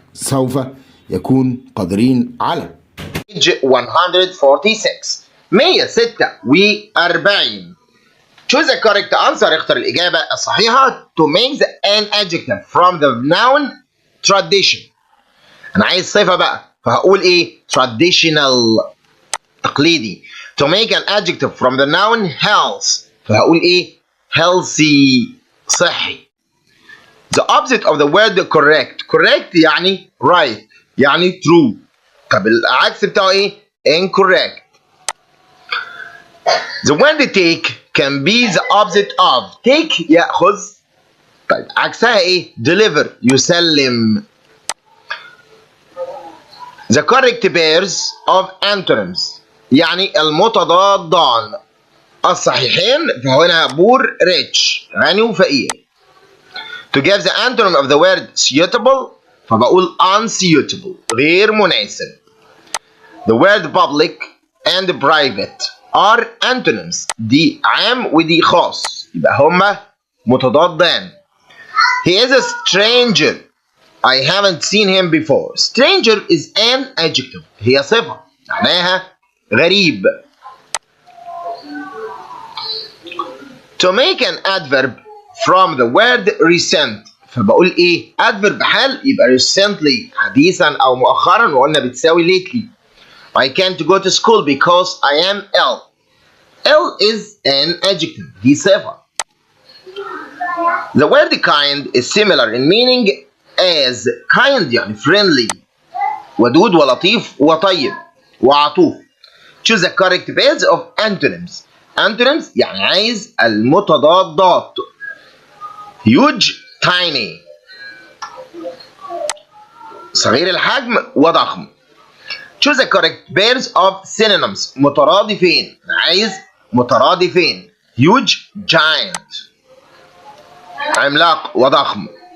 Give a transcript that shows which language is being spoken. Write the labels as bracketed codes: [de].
[ar] سوف يكون قادرين على. [en] page 146 146. choose the correct answer. [ar] اختر الإجابة الصحيحة. [en] to make an adjective from the noun tradition. [ar] أنا عايز صفة بقى فهقول إيه؟ traditional تقليدي. [en] to make an adjective from the noun health [ar] فهقول إيه؟ [en] healthy صحي. the opposite of the word correct يعني right يعني true. [ar] طب العكس بتاعه ايه؟ incorrect. [en] the word take can be the opposite of. [ar] take يأخذ. طيب عكسها ايه؟ deliver يسلم. [en] the correct pairs of antonyms [ar] يعني المتضادان الصحيحين فهنا [en] poor rich [ar] غني وفقير. [en] to give the antonym of the word suitable فبقول unsuitable [ar] غير مناسب. [en] the word public and private are antonyms. [ar] دي عام ودي خاص يبقى هما متضادان. [en] he is a stranger. I haven't seen him before. stranger is an adjective. [ar] هي صفة معناها غريب. [en] to make an adverb from the word recent [ar] فبقول ايه؟ [en] adverb حال يبقى recently [ar] حديثا او مؤخرا وقلنا بتساوي [en] lately. I can't go to school because I am ill. ill is an adjective. [ar] دي صفة. [en] the word kind is similar in meaning as kind يعني friendly [ar] ودود ولطيف وطيب وعطوف. [en] choose the correct pairs of antonyms. [ar] antonyms يعني عايز المتضادات. [en] huge tiny [ar] صغير الحجم وضخم. [en] choose the correct pairs of synonyms مترادفين. [ar] عايز مترادفين. huge giant عملاق وضخم.